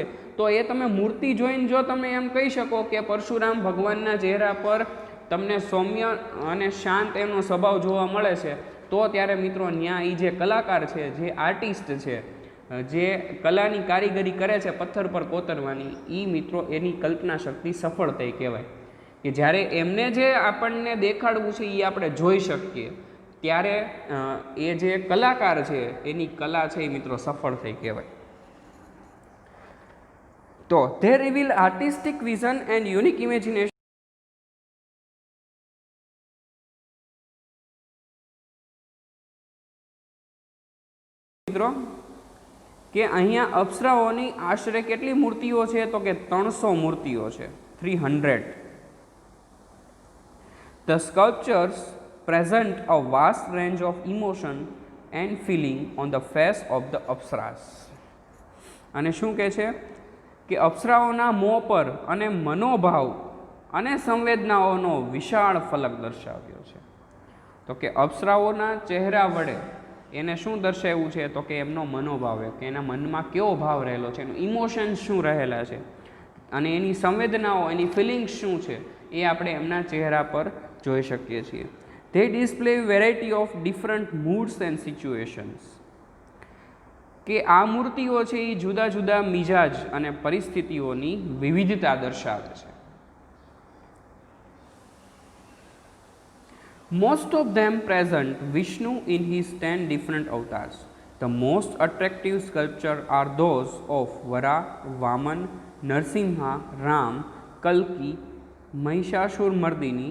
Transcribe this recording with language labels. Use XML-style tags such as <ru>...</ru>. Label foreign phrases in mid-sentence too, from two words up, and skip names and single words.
<gu>તો એ તમે મૂર્તિ જોઈને જો તમે એમ કહી શકો કે પરશુરામ ભગવાનના ચહેરા પર તમને સૌમ્ય અને શાંત એનો સ્વભાવ જોવા મળે છે, તો ત્યારે મિત્રો ત્યાં એ જે કલાકાર છે, જે આર્ટિસ્ટ છે, જે કલાની કારીગરી કરે છે પથ્થર પર કોતરવાની, એ મિત્રો એની કલ્પના શક્તિ સફળ થઈ કહેવાય. કે જ્યારે એમને જે આપણને દેખાડવું છે એ આપણે જોઈ શકીએ, ત્યારે એ જે કલાકાર છે એની કલા છે એ મિત્રો સફળ થઈ કહેવાય.</gu> <en>તો they reveal artistic vision and unique imagination.</en> <gu>મિત્રો કે અહીંયા અપ્સરાઓની આશરે કેટલી મૂર્તિઓ છે તો કે 300 મૂર્તિઓ છે, 300.</gu> <en>The sculptures present a vast range of emotion and feeling on the face of the અપ્સરાસ.</en> <gu>અને શું કહે છે કે અપ્સરાઓના મોં પર અને મનોભાવ અને સંવેદનાઓનો વિશાળ ફલક દર્શાવ્યો છે. તો કે અપ્સરાઓના ચહેરા વડે એને શું દર્શાવ્યું છે તો કે એમનો મનોભાવ, કે એના મનમાં કેવો ભાવ રહેલો છે, એનું ઇમોશન્સ શું રહેલા છે અને એની સંવેદનાઓ, એની ફિલિંગ્સ શું છે એ આપણે એમના ચહેરા પર જોઈ શકીએ છીએ.</gu> <en>They display variety of different moods and situations.</en> <gu>કે આ મૂર્તિઓ છે એ જુદા જુદા મિજાજ અને પરિસ્થિતિઓની વિવિધતા દર્શાવે છે.</gu> <en>Most of them present Vishnu in his 10 different avatars. The most attractive sculptures are those of Vara, Vaman, Narsimha, Ram, Kalki, Mahishashurmardini.</en>